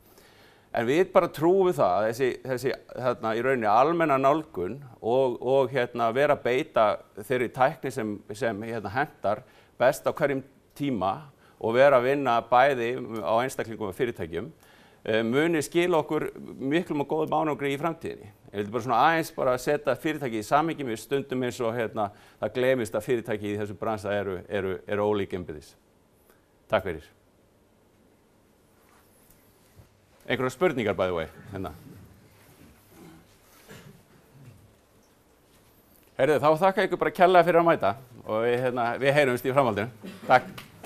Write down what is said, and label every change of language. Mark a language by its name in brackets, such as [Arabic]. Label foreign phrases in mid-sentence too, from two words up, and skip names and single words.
[Icelandic] En við bara trúum það að þessi í rauninni almenna nálgun og vera að beita þeirri tækni sem hentar best á hverjum tíma og vera að vinna bæði á einstaklingum og fyrirtækjum muni skila okkur miklum og góðum árangri í framtíðinni. Ég vil bara svona aðeins bara setja fyrirtæki í samhengi með stundum eins og það gleymist að fyrirtæki í þessu bransa eru ólík innbyrðis. Takk fyrir. Einhverjar spurningar [English] by the way, [Icelandic] Heyrðu, þá þakka ykkur bara kærlega fyrir að mæta og við heyrumst í framhaldinu. Takk.